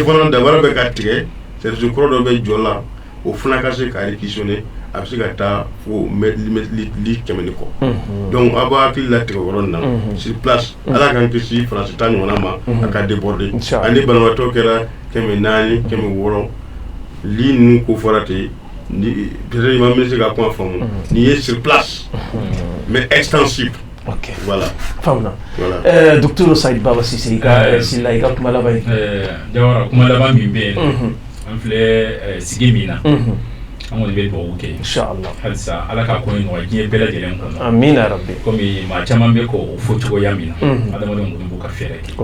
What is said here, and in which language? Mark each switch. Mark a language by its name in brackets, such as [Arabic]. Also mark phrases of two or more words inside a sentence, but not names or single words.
[Bambara] fana dabara bɛ ka tigɛ service kɔrɔ dɔ bɛ jɔ la o fana ka se ka réquisitionner a bɛ se ka taa fo li 100 kɔ donc a b'a hakili latigɛ o yɔrɔ nin na [French] sur place [Bambara] ala k'an kisi faransi ta ɲɔgɔnna ma a ka déborder ani banabagatɔ kɛra 400 500 li ninnu ko fɔra ten peut-être i ma ministre ka kuma faamu nin ye [French] sur place mais extensive [Bambara] ok voilà faamuna docteur Saïd Baba Cissé i ka sila i ka kuma laban ye Jawara kuma laban min bɛ yen an filɛ sigi min na an kɔni bɛ dugawu kɛ inchallah halisa ala ka ko in nɔgɔya diɲɛ bɛɛ lajɛlen kɔnɔ [Arabic] آمين ربي [Bambara] komi maa caman bɛ k'o fɔ cogoya min na adamadenw kɔni b'u ka fɛɛrɛ kɛ